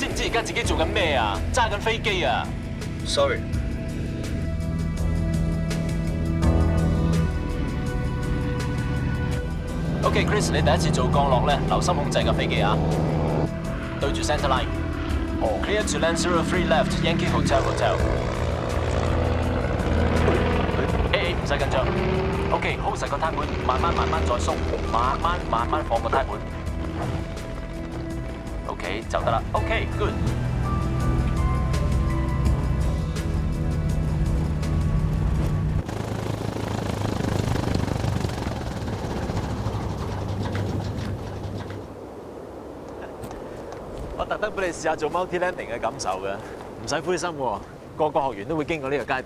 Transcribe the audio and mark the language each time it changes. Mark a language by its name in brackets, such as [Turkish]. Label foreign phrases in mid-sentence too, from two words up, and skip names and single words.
[Cantonese] 唔知而家自己做緊咩啊？揸緊飛機啊 Sorry。 OK Chris， 你第一次做降落咧，留心控制架飛機啊，對住 [English] center line。 Clear to land 03 left Yankee Hotel Hotel。 [Cantonese] 唔使緊張。OK，hold 實個軚盤，慢慢再鬆，慢慢放個軚盤。OK 就得啦。OK，good。我特登俾你試下做 [English] multi landing [Cantonese] 嘅感受嘅，唔使灰心喎，個個學員都會經過呢個階段。